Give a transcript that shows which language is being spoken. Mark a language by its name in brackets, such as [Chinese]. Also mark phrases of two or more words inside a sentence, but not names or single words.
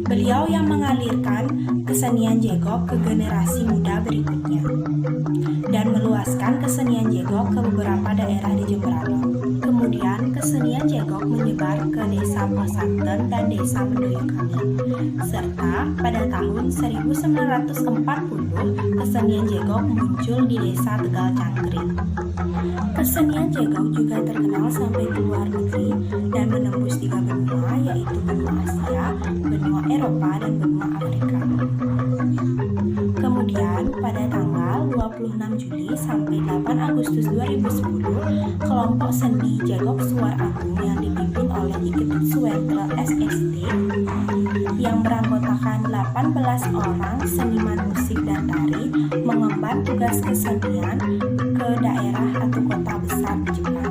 [Indonesian] Beliau yang mengalirkan kesenian jegok ke generasi muda berikutnya dan meluaskan kesenian jegok ke beberapa daerah di Jembrana. Kemudian kesenian jegok menyebar ke desa Posanten dan desa Mendoyokami. Serta pada tahun 1940 kesenian jegok muncul di desa Tegal Cangkring. Kesenian jegok juga terkenal sampai ke luar negeri dan menembus 3 benua, yaitu benua Asia, benua Eropa, dan benua Afrika. Kemudian pada tanggal 26 Juli sampai 8 Agustus 2010, kelompok seni jegok Suar Agung yang dipimpin oleh Iketut Suwentra SST yang beranggotakan 18 orang seniman musik dan tari mengemban tugas kesenian ke daerah atau kota besar di Jepang.